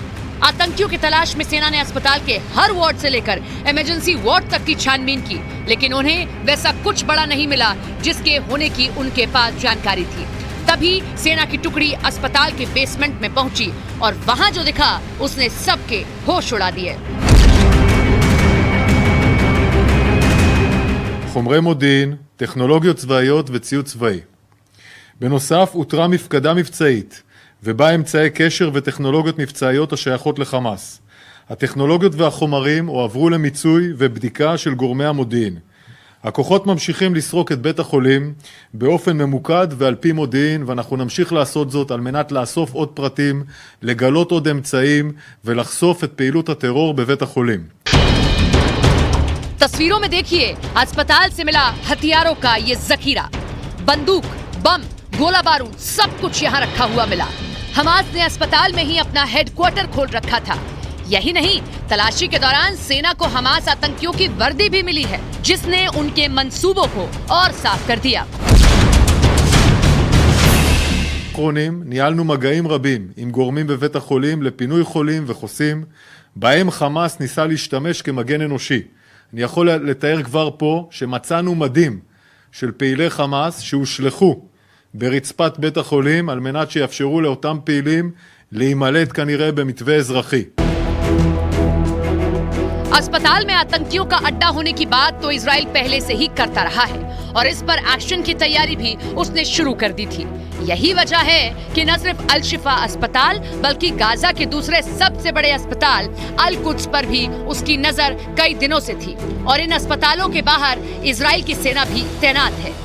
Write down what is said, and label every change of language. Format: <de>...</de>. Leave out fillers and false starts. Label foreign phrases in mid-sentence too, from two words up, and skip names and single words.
<hi>आतंकियों की तलाश में सेना ने अस्पताल के हर वार्ड से लेकर इमरजेंसी वार्ड तक की छानबीन की, लेकिन उन्हें वैसा कुछ बड़ा नहीं मिला जिसके होने की उनके पास जानकारी थी। तभी सेना की टुकड़ी अस्पताल के बेसमेंट में पहुंची और वहां जो दिखा, उसने सबके होश उड़ा दिए।</hi> <he>חומרי מודיעין, טכנולוגיות צבאיות וציוד צבאי. בנוסף, הותרה מפקדה מבצעית, ובה אמצעי קשר וטכנולוגיות מבצעיות השייכות לחמאס. הטכנולוגיות והחומרים הועברו למיצוי ובדיקה של גורמי המודיעין. הכוחות ממשיכים לסרוק את בית החולים באופן ממוקד ועל פי מודיעין, ואנחנו נמשיך לעשות זאת על מנת לאסוף עוד פרטים, לגלות עוד אמצעים ולחשוף את פעילות הטרור בבית החולים.</he> <hi>तस्वीरों में देखिए अस्पताल से मिला हथियारों का ये जखीरा। बंदूक, बम, गोला बारूद सब कुछ यहाँ रखा हुआ मिला। हमास ने अस्पताल में ही अपना हेडक्वार्टर खोल रखा था। यही नहीं, तलाशी के दौरान सेना को हमास आतंकियों की वर्दी भी मिली है, जिसने उनके मंसूबों को और साफ कर दिया।</hi> <he>ניהלנו מגעים רבים עם גורמים בבית החולים לפינוי חולים וחוסים, בהם חמאס ניסה להשתמש כמגן אנושי. אני יכול לתאר כבר פה שמצאנו מדים של פעילי חמאס שהושלכו ברצפת בית החולים על מנת שיאפשרו לאותם פעילים להימלט כנראה במתווה אזרחי.</he> <hi>अस्पताल में आतंकियों का अड्डा होने की बात तो इजराइल पहले से ही करता रहा है और इस पर एक्शन की तैयारी भी उसने शुरू कर दी थी। यही वजह है कि न सिर्फ अल शिफा अस्पताल बल्कि गाजा के दूसरे सबसे बड़े अस्पताल अल कुद्स पर भी उसकी नजर कई दिनों से थी और इन अस्पतालों के बाहर इजराइल की सेना भी तैनात है।</hi>